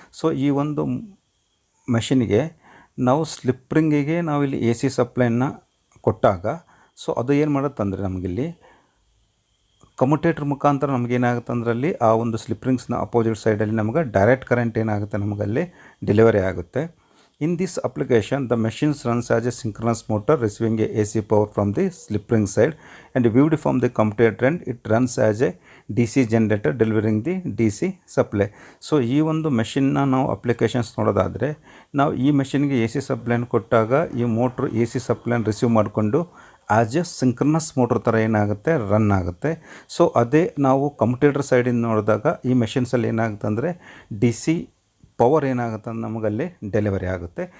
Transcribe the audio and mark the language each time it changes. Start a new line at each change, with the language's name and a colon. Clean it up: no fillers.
Kannada: So ಈ ಒಂದು ಮೆಷಿನ್ಗೆ ನಾವು ಸ್ಲಿಪ್ ರಿಂಗಿಗೆ ನಾವಿಲ್ಲಿ AC ಸಪ್ಲೈನ ಕೊಟ್ಟಾಗ ಸೊ ಅದು ಏನು ಮಾಡುತ್ತಂದರೆ ನಮಗಿಲ್ಲಿ ಕಮ್ಯುಟೇಟರ್ ಮುಖಾಂತರ ನಮಗೇನಾಗುತ್ತೆ ಅಂದ್ರಲ್ಲಿ ಆ ಒಂದು ಸ್ಲಿಪ್ ರಿಂಗ್ಸ್ನ ಅಪೋಸಿಟ್ ಸೈಡಲ್ಲಿ ನಮಗೆ ಡೈರೆಕ್ಟ್ ಕರೆಂಟ್ ಏನಾಗುತ್ತೆ ನಮಗಲ್ಲಿ ಡೆಲಿವರಿ ಆಗುತ್ತೆ.
English: In this application, the machine runs as a synchronous motor receiving a AC power from the slip ring side and viewed from the commutator end, it runs as a DC generator delivering the DC supply.
Kannada: So ಈ ಒಂದು ಮೆಷಿನ್ನ ನಾವು applications ನೋಡೋದಾದರೆ ನಾವು ಈ ಮೆಷಿನ್ಗೆ AC ಸಪ್ಲೈನ ಕೊಟ್ಟಾಗ ಈ motor AC ಸಪ್ಲೈನ receive ಮಾಡಿಕೊಂಡು as A synchronous motor ಥರ ಏನಾಗುತ್ತೆ ರನ್ ಆಗುತ್ತೆ. ಸೊ ಅದೇ ನಾವು ಕಮ್ಯುಟೇಟರ್ ಸೈಡಿಂದ ನೋಡಿದಾಗ ಈ ಮೆಷಿನ್ಸಲ್ಲಿ ಏನಾಗುತ್ತೆ ಅಂದರೆ DC ಪವರ್ ಏನಾಗುತ್ತೆ ಅಂದ್ರೆ ನಮಗಲ್ಲಿ ಡೆಲಿವರಿ ಆಗುತ್ತೆ.